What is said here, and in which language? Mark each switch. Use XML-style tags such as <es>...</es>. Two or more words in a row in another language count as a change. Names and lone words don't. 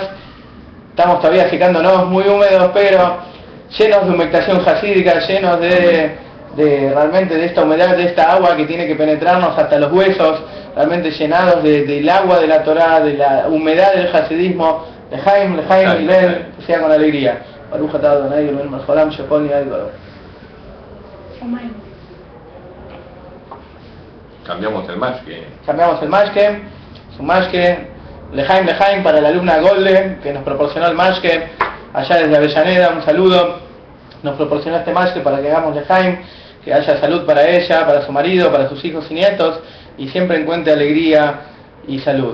<es>Estamos todavía secándonos, muy húmedos, pero llenos de humectación jasídica, llenos de realmente de esta humedad, de esta agua que tiene que penetrarnos hasta los huesos, realmente llenados del agua de la Torá, de la humedad del hasidismo. Lejaim, Lejaim, Hilel, que sea con alegría.</es> <he>ברוך אתה אדוני אלוהינו מלך העולם שהכל נהיה בדברו.</he> <es>Cambiamos el mashke. Cambiamos el mashke, su mashke, Lejaim, Lejaim, para la alumna Golde, que nos proporcionó el mashke, allá desde Avellaneda, un saludo. Nos proporcionó este mashke para que hagamos Lejaim, que haya salud para ella, para su marido, para sus hijos y nietos, y siempre encuentre alegría y salud.</es>